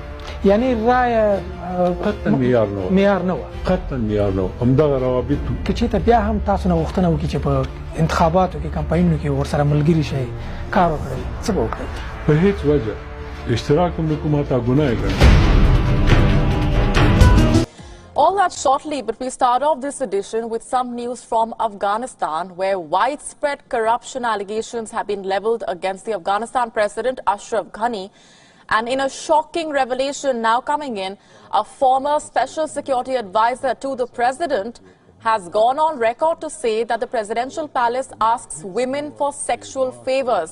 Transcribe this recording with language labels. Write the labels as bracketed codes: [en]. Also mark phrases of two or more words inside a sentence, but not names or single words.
[ps] یعنی رای قطعا معیار نه و قطعا معیار نه و همدغه روابط که چېرته بیا هم تاسو نه غوښتنه وکړي چې په انتخاباتو کې کمپاینونو کې ورسره ملګري شئ کار وکړئ څه به وکړئ؟ په هیڅ وجه اشتراک هم د کومه تا ګناه ګڼي. [en] All that shortly, but we start off this edition with some news from Afghanistan, where widespread corruption allegations have been leveled against the Afghanistan President Ashraf Ghani. And in a shocking revelation now coming in, a former special security advisor to the president has gone on record to say that the presidential palace asks women for sexual favors.